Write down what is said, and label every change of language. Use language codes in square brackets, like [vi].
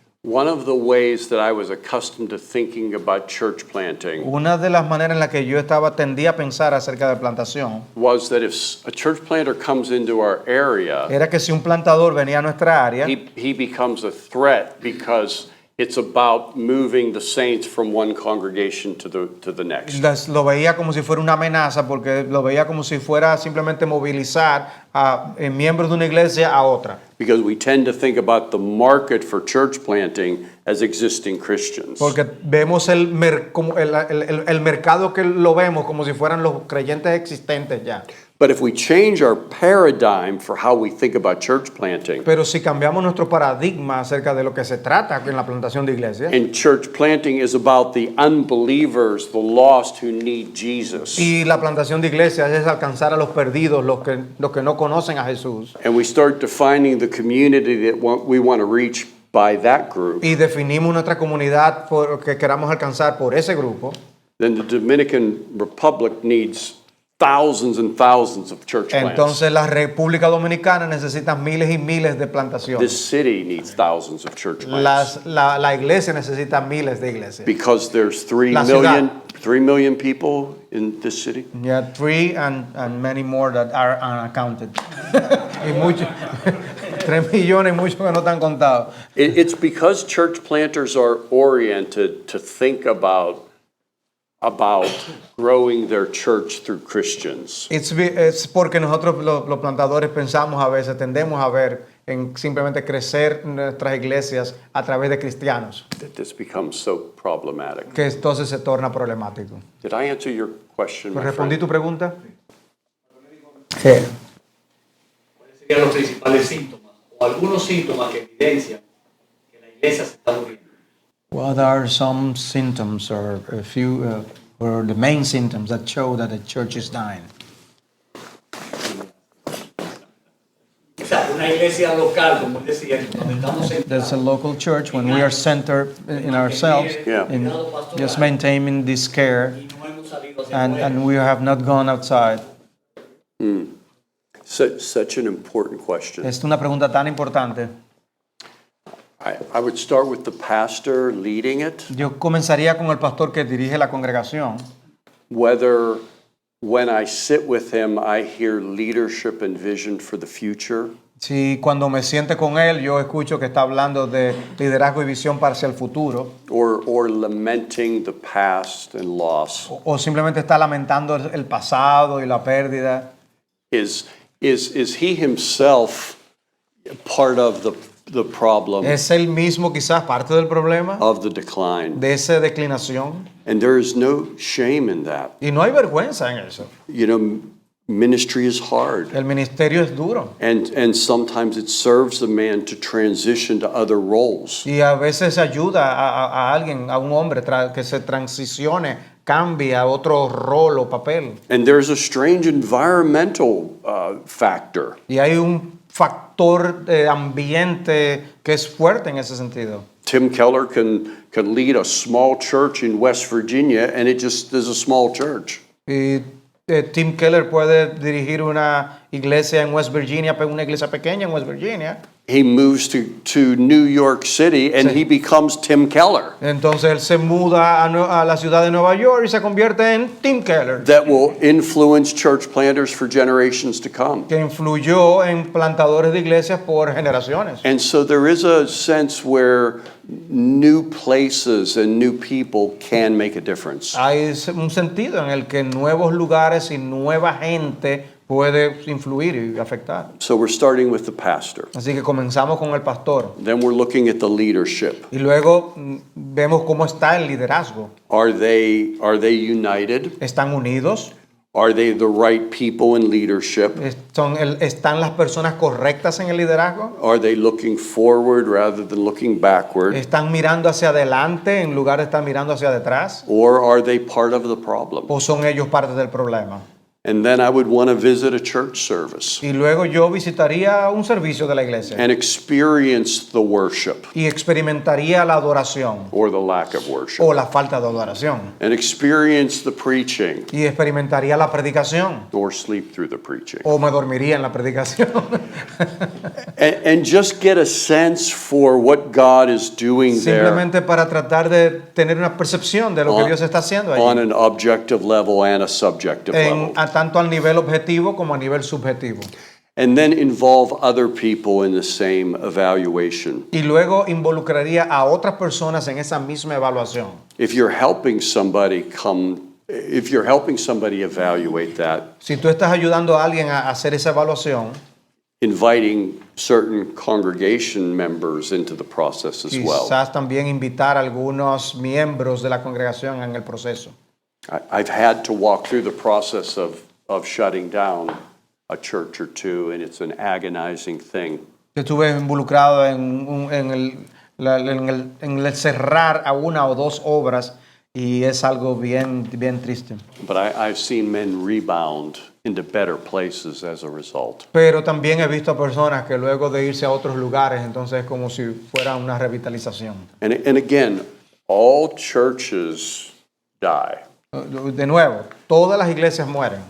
[en] one of the ways that I was accustomed to thinking about church planting [es] una de las maneras en las que yo tendía a pensar acerca de plantación [en] was that if a church planter comes into our area, [es] era que si un plantador venía a nuestra área, [en] he becomes a threat because It's about moving the saints from one congregation to the next. [es] Lo veía como si fuera una amenaza porque lo veía como si fuera simplemente movilizar a miembros de una iglesia a otra. [en] Because we tend to think about the market for church planting as existing Christians. [es] Porque vemos el mercado que lo vemos como si fueran los creyentes existentes ya. [en] But if we change our paradigm for how we think about church planting, [es] Pero si cambiamos nuestro paradigma acerca de lo que se trata en la plantación de iglesias, [en] and church planting is about the unbelievers, the lost who need Jesus. [es] y la plantación de iglesias es alcanzar a los perdidos, los que no conocen a Jesús, [en] And we start defining the community that we want to reach by that group, [es] y definimos nuestra comunidad que queramos alcanzar por ese grupo, [en] then the Dominican Republic needs thousands and thousands of church plants. [es] entonces la República Dominicana necesita miles y miles de [en] This [es] plantaciones. [en] city needs thousands of church plants. [es] La iglesia necesita miles de iglesias. [en] Because there's 3 [es] La [en] million people in this city. Yeah, 3 and many more that are unaccounted. [es] Y muchos, 3 millones y muchos que no están contados. [en] It's because church planters are oriented to think about growing their church through Christians. [es] Es porque nosotros los plantadores pensamos a veces, tendemos a ver en simplemente crecer nuestras iglesias a través de cristianos, [en] That this becomes so problematic. [es] que entonces se torna problemático. [en] Did I answer your question, my [es] ¿Respondí [en] friend? [es] tu pregunta? ¿Cuáles serían los principales síntomas o algunos síntomas que evidencian que la iglesia se está muriendo? [en] What are some symptoms or a few or the main symptoms that show that the church is dying? [es] O sea, una iglesia local, como decía, donde estamos [en] There's a [es] centrados, [en] local church when we are centered in ourselves, Yeah. in just maintaining this care, [es] y no hemos salido hacia afuera. [en] and we have not gone outside. Such an important question. [es] Es una pregunta tan importante. [en] I would start with the pastor leading it. [es] Yo comenzaría con el pastor que dirige la congregación. [en] Whether when I sit with him, I hear leadership and vision for the future. [es] Si cuando me siente con él, yo escucho que está hablando de liderazgo y visión para hacia el futuro, [en] Or lamenting the past and loss. [es] o simplemente está lamentando el pasado y la pérdida. [en] Is he himself part of the problem [es] Es él mismo quizás parte del problema [en] of the decline? [es] de esa declinación. [en] And there is no shame in that. [es] Y no hay vergüenza en eso. [en] You know, ministry is hard. [es] El ministerio es duro. [en] And sometimes it serves a man to transition to other roles. [es] Y a veces ayuda a alguien, a un hombre, que se transicione, cambie a otro rol o papel. [en] And there's a strange environmental factor. [es] Y hay un factor de ambiente que es fuerte en ese sentido. [en] Tim Keller can lead a small church in West Virginia, and it just is a small church. [es] Y Tim Keller puede dirigir una iglesia en West Virginia, una iglesia pequeña en West Virginia. [en] He moves to New York City, and he becomes Tim Keller. [es] Entonces él se muda a la ciudad de Nueva York y se convierte en Tim Keller, [en] That will influence church planters for generations to come. [es] que influyó en plantadores de iglesias por generaciones. [en] And so there is a sense where new places and new people can make a difference. [es] Hay un sentido en el que nuevos lugares y nueva gente puede influir y afectar. [en] So we're starting with the pastor. [es] Así que comenzamos con el pastor [en] Then we're looking at the leadership. [es] y luego vemos cómo está el liderazgo. [en] Are they united? [es] ¿Están unidos? [en] Are they the right people in leadership? [es] ¿Están las personas correctas en el liderazgo? [en] Are they looking forward rather than looking backward? [es] ¿Están mirando hacia adelante en lugar de estar mirando hacia detrás? [en] Or are they part of the problem? [es] ¿O son ellos parte del problema? [en] And then I would want to visit a church service [es] Y luego yo visitaría un servicio de la iglesia [en] and experience the worship [es] y experimentaría la adoración [en] or the lack of worship, [es] o la falta de adoración [en] and experience the preaching [es] y experimentaría la predicación [en] or sleep through the preaching. [es] o me dormiría en la predicación [en] And just get a sense for what God is doing there [es] simplemente para tratar de tener una percepción de lo que Dios está haciendo [en] on [es] allí [en] an objective level and a subjective level. [es] tanto al nivel objetivo como a nivel subjetivo. [en] and then involve other people in the same evaluation. [es] Y luego involucraría a otras personas en esa misma evaluación. [en] If you're helping somebody evaluate that, [es] Si tú estás ayudando a alguien a hacer esa evaluación, [en] inviting certain congregation members into the process as well. [es] quizás también invitar a algunos miembros de la congregación en el proceso. [en] I've had to walk through the process of shutting down a church or two, and it's an agonizing thing. [es] Estuve involucrado en el cerrar a una o dos obras y es algo bien triste. [en] But I've seen men rebound into better places as a result. [es] Pero también he visto personas que luego de irse a otros lugares, entonces es como si fuera una revitalización. [en] And again, all churches die. [es] De nuevo, todas las iglesias mueren.